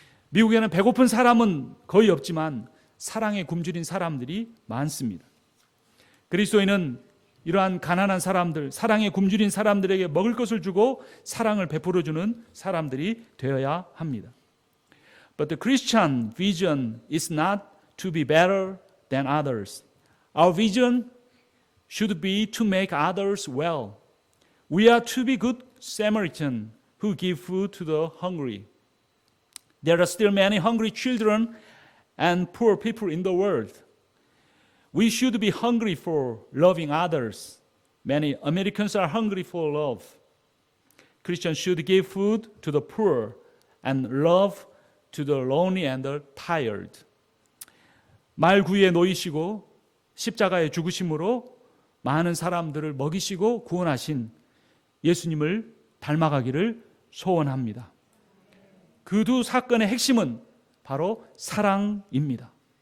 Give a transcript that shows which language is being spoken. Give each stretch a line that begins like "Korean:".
Korean: 미국에는 배고픈 사람은 거의 없지만 사랑에 굶주린 사람들이 많습니다. 그리스도인은 이러한 가난한 사람들, 사랑에 굶주린 사람들에게 먹을 것을 주고 사랑을 베풀어주는 사람들이 되어야 합니다.
English: But the Christian vision is not to be better than others. Our vision should be to make others well. We are to be good Samaritans who give food to the hungry. There are still many hungry children and poor people in the world. We should be hungry for loving others. Many Americans are hungry for love. Christians should give food to the poor and love to the lonely and the tired.
Korean: 말구유에 놓이시고 십자가에 죽으심으로 많은 사람들을 먹이시고 구원하신 예수님을 닮아가기를 소원합니다. 그 두 사건의 핵심은 바로 사랑입니다.